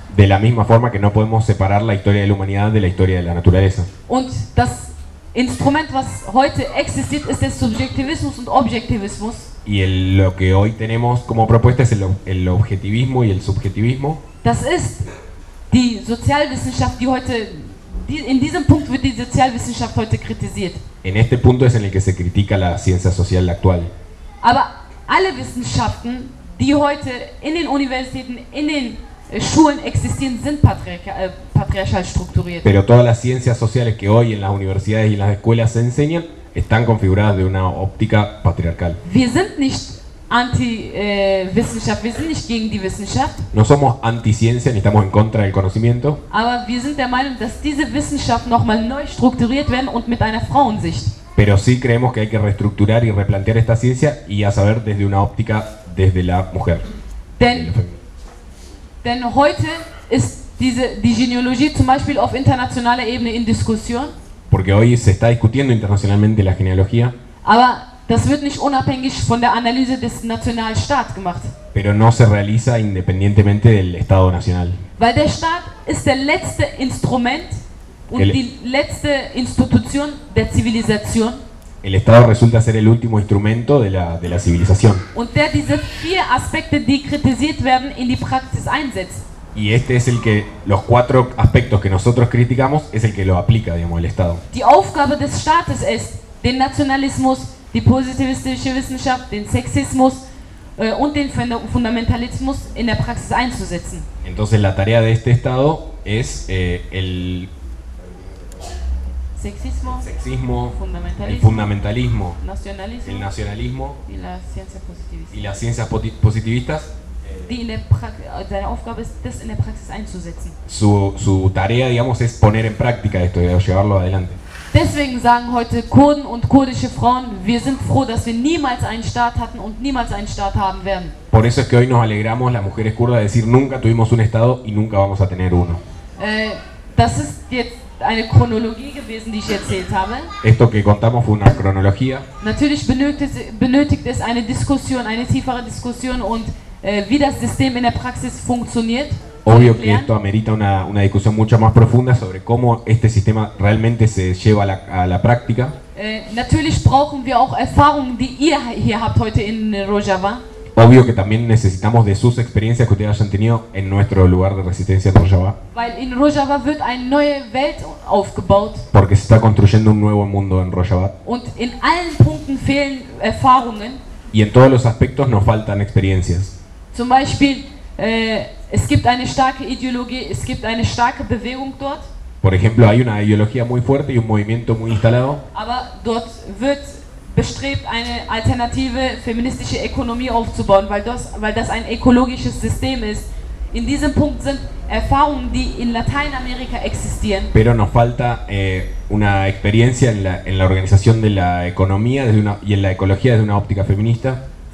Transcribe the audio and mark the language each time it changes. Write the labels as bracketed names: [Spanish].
[Spanish] De la misma forma que no podemos separar la historia de la humanidad de la historia de la naturaleza. [German] Und das Instrument, was heute existiert, ist der Subjektivismus und Objektivismus. [Spanish] Y lo que hoy tenemos como propuesta es el objetivismo y el subjetivismo. [German] Das ist die Sozialwissenschaft, die heute in diesem Punkt wird die Sozialwissenschaft heute kritisiert. [Spanish] En este punto es en el que se critica la ciencia social actual. [German] Aber alle Wissenschaften, die heute in den Universitäten, in den Schulen existieren, sind patriarchal strukturiert. [Spanish] Pero todas las ciencias sociales que hoy en las universidades y en las escuelas se enseñan están configuradas de una óptica patriarcal. [German] Wir sind nicht anti-Wissenschaft, wir sind nicht gegen die Wissenschaft. [Spanish] No somos anti-ciencia ni estamos en contra del conocimiento. [German] Aber wir sind der Meinung, dass diese Wissenschaft nochmal neu strukturiert werden und mit einer Frauensicht. [Spanish] Pero sí creemos que hay que reestructurar y replantear esta ciencia y a saber desde una óptica desde la mujer. [German] Denn heute ist die Genealogie zum Beispiel auf internationaler Ebene in Diskussion. [Spanish] Porque hoy se está discutiendo internacionalmente la genealogía. [German] Aber das wird nicht unabhängig von der Analyse des Nationalstaats gemacht. [Spanish] Pero no se realiza independientemente del Estado nacional. [German] Weil der Staat ist der letzte Instrument und die letzte Institution der Zivilisation. [Spanish] El Estado resulta ser el último instrumento de la civilización. [German] Und der diese vier Aspekte, die kritisiert werden, in die Praxis einsetzt. [Spanish] Y este es el que los cuatro aspectos que nosotros criticamos es el que lo aplica, digamos, el Estado. [German] Die Aufgabe des Staates ist, den Nationalismus, die positivistische Wissenschaft, den Sexismus und den Fundamentalismus in der Praxis einzusetzen. [Spanish] Entonces la tarea de este Estado es el sexismo, el fundamentalismo, nacionalismo, el nacionalismo y las ciencias positivistas. [German] Seine Aufgabe ist, das in der Praxis einzusetzen. [Spanish] Su tarea, digamos, es poner en práctica esto, llevarlo adelante. [German] Deswegen sagen heute Kurden und kurdische Frauen, wir sind froh, dass wir niemals einen Staat hatten und niemals einen Staat haben werden. [Spanish] Por eso es que hoy nos alegramos las mujeres kurdas de decir nunca tuvimos un Estado y nunca vamos a tener uno. [German] Das ist jetzt eine Chronologie gewesen, die ich erzählt habe. [Spanish] Esto que contamos fue una cronología. [German] Natürlich benötigt es eine Diskussion, eine tiefere Diskussion und wie das System in der Praxis funktioniert. [Spanish] Obvio que esto amerita una discusión mucho más profunda sobre cómo este sistema realmente se lleva a la práctica. [German] Natürlich brauchen wir auch Erfahrungen, die ihr hier habt heute in Rojava. [Spanish] Obvio que también necesitamos de sus experiencias que ustedes hayan tenido en nuestro lugar de resistencia en Rojava. [German] Weil in Rojava wird eine neue Welt aufgebaut. [Spanish] Porque se está construyendo un nuevo mundo en Rojava. [German] Und in allen Punkten fehlen Erfahrungen. [Spanish] Y en todos los aspectos nos faltan experiencias. [German] Zum Beispiel, es gibt eine starke Ideologie, es gibt eine starke Bewegung dort. [Spanish] Por ejemplo, hay una ideología muy fuerte y un movimiento muy instalado. [German] Aber dort wird bestrebt, eine alternative feministische Ökonomie aufzubauen, weil das ein ökologisches System ist. In diesem Punkt sind Erfahrungen, die in Lateinamerika existieren. [Spanish] Pero nos falta una experiencia en la organización de la economía y en la ecología desde una óptica feminista.